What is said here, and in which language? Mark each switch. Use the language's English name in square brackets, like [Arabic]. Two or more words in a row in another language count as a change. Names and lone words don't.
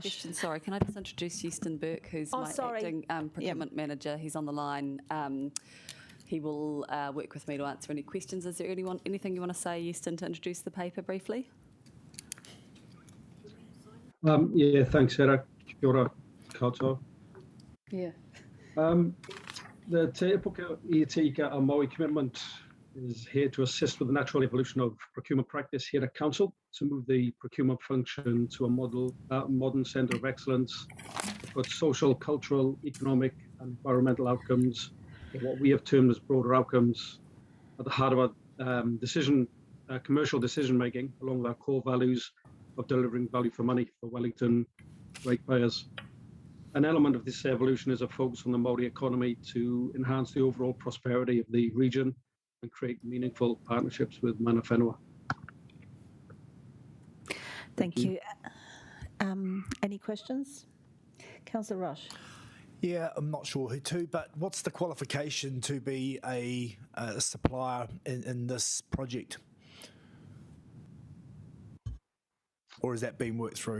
[English] Question, sorry, can I just introduce Houston Burke, who's my acting procurement manager. He's on the line. He will work with me to answer any questions. Is there anything you want to say, Houston, to introduce the paper briefly? Yeah, thanks, Sarah. [Māori] Kia ora koutou. [English] Yeah. The Te Upoko I Te Ika a Māui commitment is here to assist with the natural evolution of procurement practice here at Council, to move the procurement function to a modern centre of excellence, to put social, cultural, economic and environmental outcomes, or what we have termed as broader outcomes, at the heart of our commercial decision making, along with our core values of delivering value for money for Wellington ratepayers. An element of this evolution is a focus on the Māori economy to enhance the overall prosperity of the region and create meaningful partnerships with [Māori] mana whenua. [English] Thank you. Any questions? Councillor Rush. Yeah, I'm not sure who to, but what's the qualification to be a supplier in this project? Or is that being worked through?